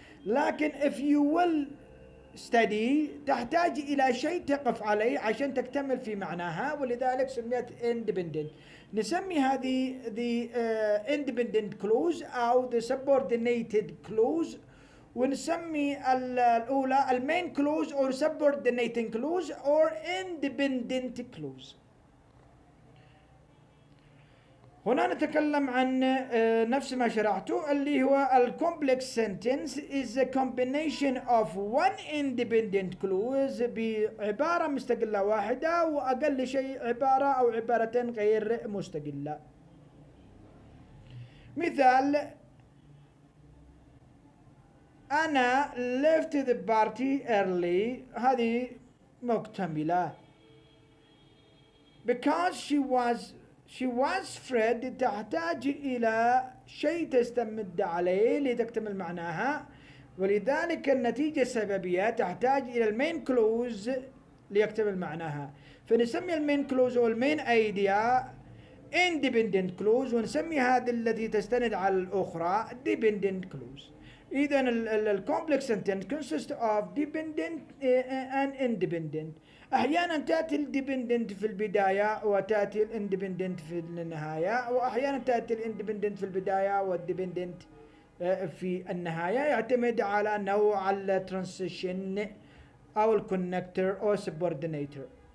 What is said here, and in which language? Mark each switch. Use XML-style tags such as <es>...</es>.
<ar>لكن</ar> <en>if you will study</en> <ar>تحتاج إلى شيء تقف عليه عشان تكتمل في معناها ولذلك سميت independent. نسمي هذه the independent clause أو</ar> <en>the subordinated clause</en> <ar>ونسمي الأولى</ar> <en>main clause or subordinating clause or independent clause.</en> <ar>هنا نتكلم عن نفس ما شرحته اللي هو</ar> <en>complex sentence is a combination of one independent clause</en> <ar>بعبارة مستقلة واحدة وأقل شيء عبارة أو عبارتين غير مستقلة. مثال أنا</ar> <en>left the party early</en> <ar>هذه مكتملة</ar> <en>because she was afraid</en> <ar>تحتاج إلى شيء تستمد عليه لتكتمل معناها ولذلك النتيجة السببية تحتاج إلى المين كلوز ليكتمل معناها. فنسمي المين كلوز أو المين ايديا independent clause ونسمي هذه التي تستند على الأخرى dependent clause. إذا ال</ar> <en>complex sentence consists of dependent and independent.</en> <ar>أحيانا تأتي الديبندنت في البداية وتأتي الاندبندنت في النهاية وأحيانا تأتي الاندبندنت في البداية والديبندنت في النهاية يعتمد على نوع الترانسيشن أو الكونكتور أو السبوردينيتور.</ar>